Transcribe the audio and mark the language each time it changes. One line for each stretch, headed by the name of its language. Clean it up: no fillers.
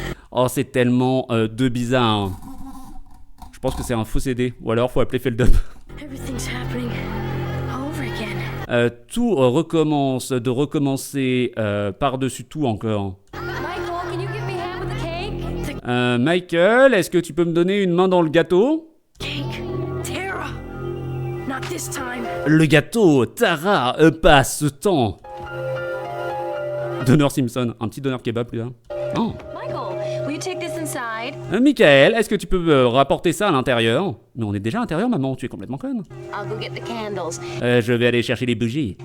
French: Oh, c'est tellement de bizarre. Je pense que c'est un faux CD. Ou alors, faut appeler Feldup.
English: Everything's happening all over again.
French: Tout recommence, de recommencer par-dessus tout encore.
English: Michael, can you give me a hand with the cake?
French: Michael, est-ce que tu peux me donner une main dans le gâteau?
English: Cake. Tara. Not this time.
French: Le gâteau, Tara, passe ce temps. Donneur Simpson, un petit donneur kebab plus tard. Oh.
English: Michael, will you take this inside?
French: Michael, est-ce que tu peux rapporter ça à l'intérieur? Mais on est déjà à l'intérieur, maman, tu es complètement conne.
English: I'll go get the candles,
French: Je vais aller chercher les bougies.